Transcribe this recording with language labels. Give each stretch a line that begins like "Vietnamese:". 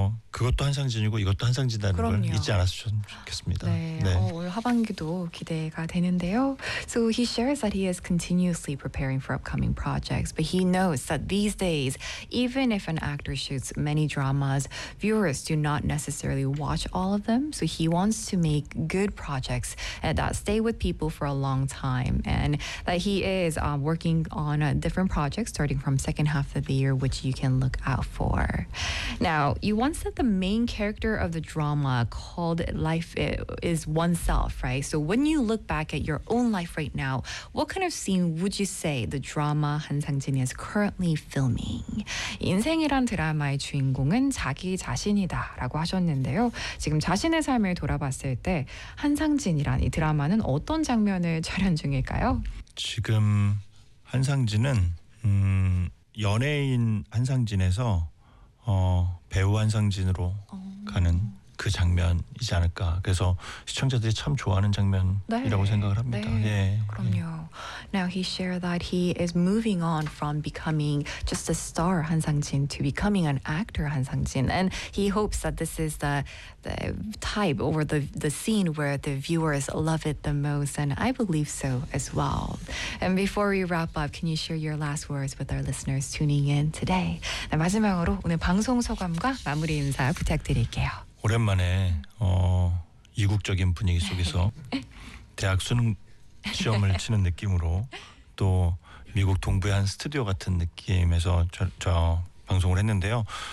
Korean: 그것도 한상진이고 이것도 한상진이라는 걸 잊지 않았으면 좋겠습니다. 네. 네. 올 하반기도 기대가 되는데요.
English: So he shares that he is continuously preparing for upcoming projects, but he knows that these days, even if an actor shoots many dramas, viewers do not necessarily watch all of them. So he wants to make good projects that stay with people for a long time, and that he is working on different projects starting from second half of the year, which you can look out for. Now, you once said the main character of the drama called Life is Oneself, right? So when you look back at your own life right now, what kind of scene would you say the drama Han Sang-jin is currently filming?
Korean: 인생이란 드라마의 주인공은 자기 자신이다 라고 하셨는데요. 지금 자신의 삶을 돌아봤을 때 한 상진이란 이 드라마는 어떤 장면을 촬영 중일까요? 지금 한 상진은 연예인 한 상진에서 배우 한상진으로 가는 그 장면이지 않을까. 그래서 시청자들이 참 좋아하는 장면이라고 네, 생각을 합니다. 네, 예, 그럼요. 예.
English: Now he shared that he is moving on from becoming just a star 한상진 to becoming an actor 한상진. And he hopes that this is the type or the scene where the viewers love it the most. And I believe so as well. And before we wrap up, can you share your last words with our listeners tuning in today?
Korean: 네, 마지막으로 오늘 방송 소감과 마무리 인사 부탁드릴게요. 오랜만에 이국적인 분위기 속에서 대학 수능 시험을 치는 느낌으로 또 미국 동부의 한 스튜디오 같은 느낌에서 저 방송을 했는데요.